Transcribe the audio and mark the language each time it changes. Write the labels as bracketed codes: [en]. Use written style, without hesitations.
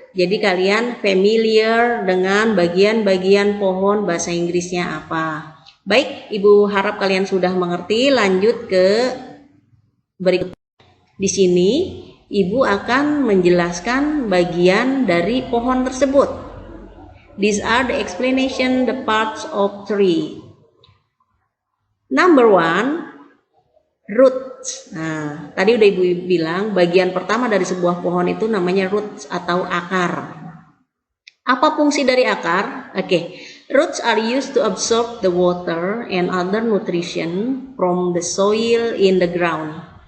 [id] Jadi kalian familiar dengan bagian-bagian pohon bahasa Inggrisnya apa. Baik, Ibu harap kalian sudah mengerti. Lanjut ke berikut. Di sini Ibu akan menjelaskan bagian dari pohon tersebut. [en] These are the explanation the parts of tree. Number 1, roots. [id] Nah, tadi udah Ibu bilang bagian pertama dari sebuah pohon itu namanya roots atau akar. Apa fungsi dari akar? [en] Roots are used to absorb the water and other nutrition from the soil in the ground.